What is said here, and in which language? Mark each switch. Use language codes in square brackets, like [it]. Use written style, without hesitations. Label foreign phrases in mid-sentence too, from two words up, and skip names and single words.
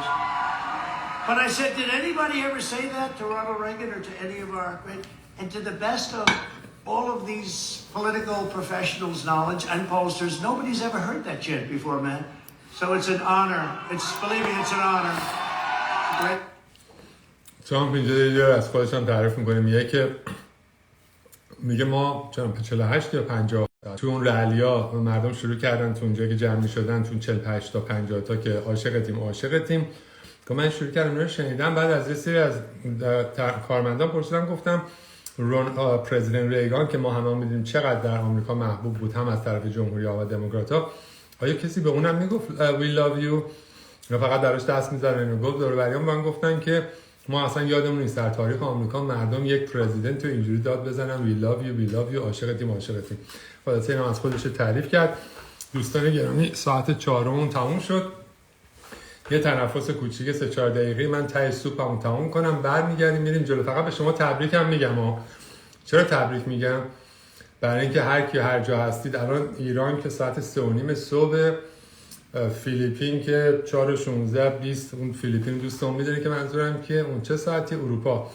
[en] But I said, did anybody ever say that to Ronald Reagan or to any of our great... And to the best of all of these political professionals' knowledge and pollsters, nobody's ever heard that shit before, man. So it's an honor. Believe me, it's an honor. Great. [fa] ترامپ اینجا از خودش هم تعریف میکنه، میگه ما 48 یا 50 تو اون رالیا مردم شروع کردن تو اونجا که جمع میشدن، تو 48 تا 50 تا که عاشقتیم که من شروع کردم رو شنیدم. بعد از یه سری از کارمندان پرسیدم، گفتم پرزیدنت ریگان که ما همه میدونیم چقدر در آمریکا محبوب بود، هم از طرف جمهوری‌ها و دموکرات‌ها، آیا کسی به اونم میگفت [en] we love you؟ [fa] یا فقط دراش دست میزنن و گفت دور بریان من گفتن که ما اصلا یادمون نیست در تاریخ آمریکا مردم یک پرزیدنت رو اینجوری داد بزنن [en] we love you [fa] عاشقتیم. خلاصه اینم از خودش تعریف کرد. دوستان گرامی ساعت 4 تموم شد. یه تنفس کوچیک 3-4 دقیقه من ته سوپمو تموم کنم برمیگردیم میریم جلو. فقط به شما تبریکم میگم چرا تبریک میگم؟ برای اینکه هر کی هر جا هستید الان ایران که ساعت 3:30 صبح، فیلیپین که 4:16-20 اون فیلیپین دوستان میدونه که منظورم که اون چه ساعتی، اروپا.